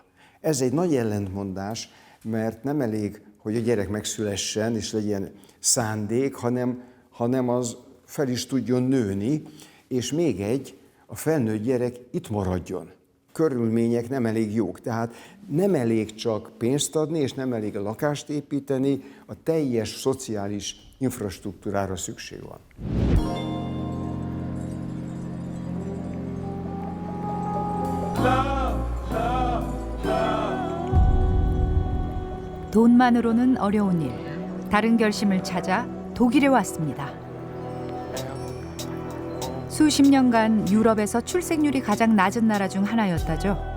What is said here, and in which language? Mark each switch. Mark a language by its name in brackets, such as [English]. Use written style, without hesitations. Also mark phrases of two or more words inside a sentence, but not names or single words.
[Hungarian] Ez egy nagy ellentmondás, mert nem elég, hogy a gyerek megszülessen és legyen szándék, hanem az fel is tudjon nőni, és még egy, a felnőtt gyerek itt maradjon. Körülmények nem elég jók, tehát nem elég csak pénzt adni, és nem elég a lakást építeni, a teljes szociális infrastruktúrára szükség van. [Korean] 돈만으로는 어려운 일. 다른 결심을 찾아 독일에 왔습니다. 수십 년간 유럽에서 출생률이 가장 낮은 나라 중 하나였다죠.